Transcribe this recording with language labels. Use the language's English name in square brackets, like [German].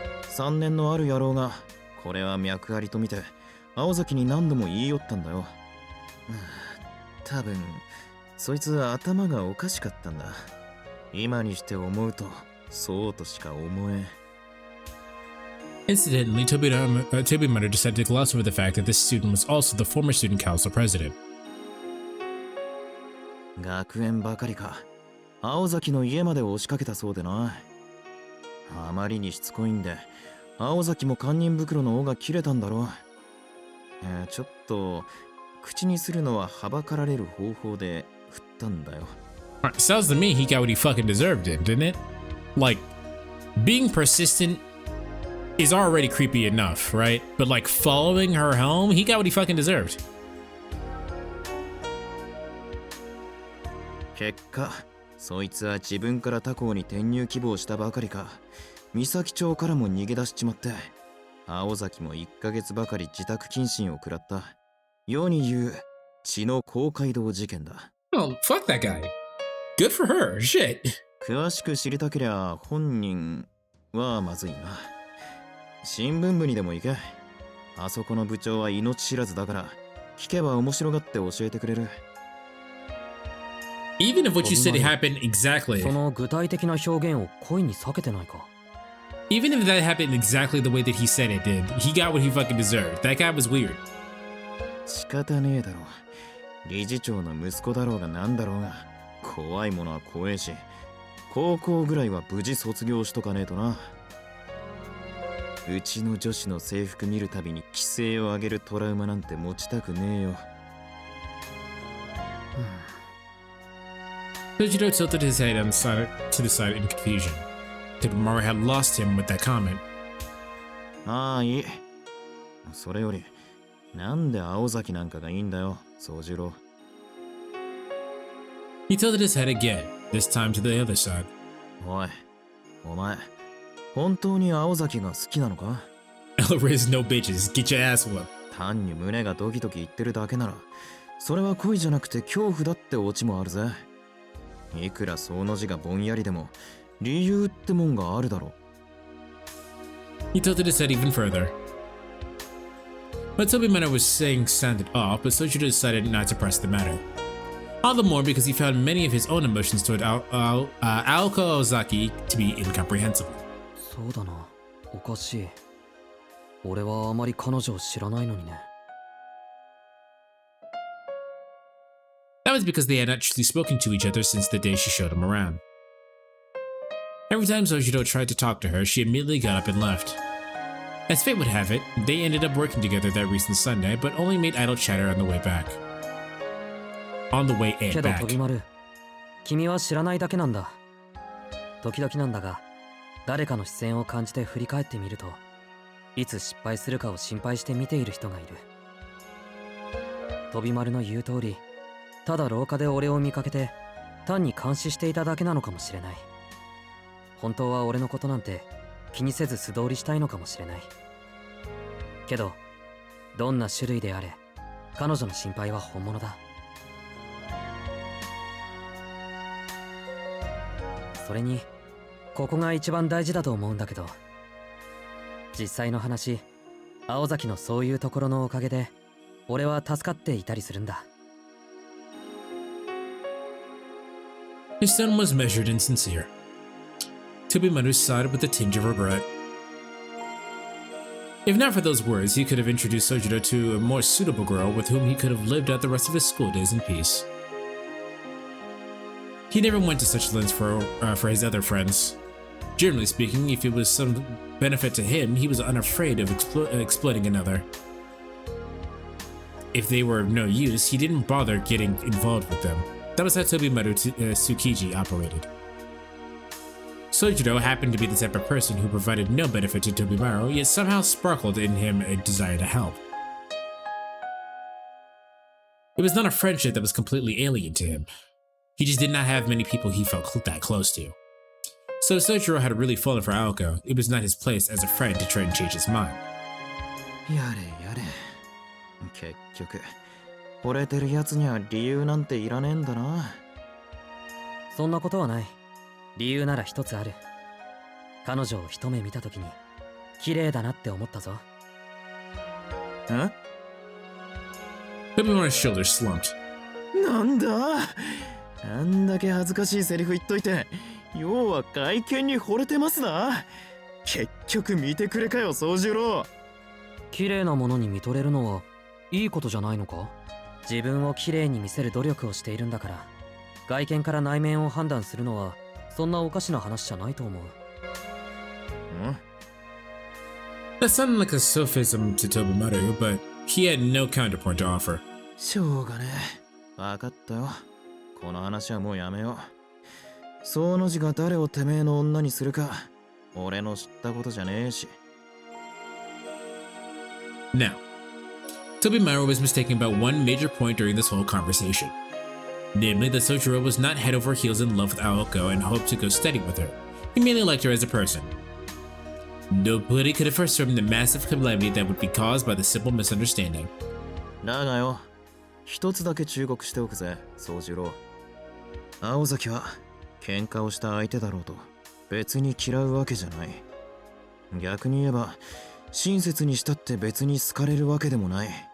[Japanese] 3年のある野郎がこれは脈ありと見て青崎に何度も言い寄ったんだよ。多分そいつ頭がおかしかったんだ。今にして思うとそうとしか思えん。 [English] Incidentally, Tobimaru decided to gloss over the fact that this student was also the former student council president. [Japanese] 学園ばかりか、青崎の家まで押しかけたそうでな。あまりにしつこいんで青崎も堪忍袋の尾が切れたんだろう。ちょっと口にするのははばかられる方法で振っったんだよ。 [English] Alright, sounds to me he got what he fucking deserved, didn't it? Like, being persistent is already creepy enough, right? But like following her home, he got what he fucking deserved. [Japanese] 結果、そいつは自分から他校に転入希望したばかりか、三崎町からも逃げ出しちまって、青崎も1ヶ月ばかり自宅謹慎を食らった。世に言う血の公会堂事件だ。 [English] Oh, fuck that guy. Good for her. Shit. [Japanese] 詳しく知りたけりゃ本人はまずいな。新聞部にでも行け。あそこの部長は命知らずだから、聞けば面白がって教えてくれる。 [English] Even if what you said happened exactly. [Japanese] その具体的な表現を恋に避けてないか。 [English] Even if that happened exactly the way that he said it did, he got what he fucking deserved. That guy was weird. [Japanese] 仕方ねえだろ。理事長の息子だろうがなんだろうが、怖いものは怖えし、高校ぐらいは無事卒業しとかねえとな。うちの女子の制服見るたびに規制を上げるトラウマなんて持ちたくねえよ。 [English] Sojiro tilted his head to the side in confusion. Tobimaro had lost him with that comment. [Japanese] ああ、いい。それより、なんで青崎なんかがいいんだよ、宗次郎。 [English] He tilted his head again, this time to the other side. [Japanese] おい、お前、本当に青崎が好きなのか？ [English] Ella raised no bitches, get your ass whooped. [Japanese] 単に胸がドキドキ言ってるだけなら、それは恋じゃなくて恐怖だってオチもあるぜ。いくらその字がぼんやりでも、理由ってもんがあるだろう。 [English] He tilted his head even further. What Tobimaro was saying sounded off, but Sojiro decided not to press the matter. All the more because he found many of his own emotions toward Aoko Ozaki to be incomprehensible. [Japanese] そうだな、おかしい。俺はあまり彼女を知らないのにね。 [English] That was because they had not truly spoken to each other since the day she showed him around. Every time Sojiro tried to talk to her, she immediately got up and left. As fate would have it, they ended up working together that recent Sunday, but only made idle chatter on the way back. On the way [Japanese] けど [English] back. [Japanese] 飛丸、君は知らないだけなんだ。時々なんだが、誰かの視線を感じて振り返ってみると、いつ失敗するかを心配して見ている人がいる。飛丸の言う通り、ただ廊下で俺を見かけて単に監視していただけなのかもしれない。本当は俺のことなんて気にせず素通りしたいのかもしれない。けどどんな種類であれ彼女の心配は本物だ。それにここが一番大事だと思うんだけど、実際の話、青崎のそういうところのおかげで俺は助かっていたりするんだ。 [English] His tone was measured and sincere. Tobimaro sighed with a tinge of regret. If not for those words, he could have introduced Sojiro to a more suitable girl with whom he could have lived out the rest of his school days in peace. He never went to such lengths for his other friends. Generally speaking, if it was some benefit to him, he was unafraid of exploiting another. If they were of no use, he didn't bother getting involved with them. That was how Tobimaro Tsukiji operated. Sojiro happened to be the type of person who provided no benefit to Tobimaro, yet somehow sparkled in him a desire to help. It was not a friendship that was completely alien to him. He just did not have many people he felt that close to. So if Sojiro had really fallen for Aoko, it was not his place as a friend to try and change his mind. [Japanese] やれやれ。結局、惚れてるやつには理由なんていらねえんだな。そんなことはない。理由なら一つある。彼女を一目見たときに綺麗だなって思ったぞ。ん？ [English] Tobimaro's shoulders slumped. [Japanese] なんだ？あんだけ恥ずかしいセリフ言っといて、要は外見に惚れてますな。結局見てくれかよ、宗次郎。綺麗なものに見とれるのはいいことじゃないのか？自分を綺麗に見せる努力をしているんだから、外見から内面を判断するのはそんなおかしな話じゃないと思う。 [English] That sounded like a sophism to Tobimaru, but he had no counterpoint to offer. [Japanese] しょうがねえ。わかったよ。この話はもうやめよう。その字が誰をてめえの女にするか、俺の知ったことじゃねえし。 [English] Now, Tobimaro was mistaken about one major point during this whole conversation. Namely, that Sojiro was not head over heels in love with Aoko and hoped to go steady with her. He merely liked her as a person. Nobody could have foreseen the massive calamity that would be caused by the simple misunderstanding. [Japanese] だがよ、一つだけ忠告しておくぜ、宗次郎。青崎は喧嘩をした相手だろうと別に嫌うわけじゃない。逆に言えば、親切にしたって別に好かれるわけでもない。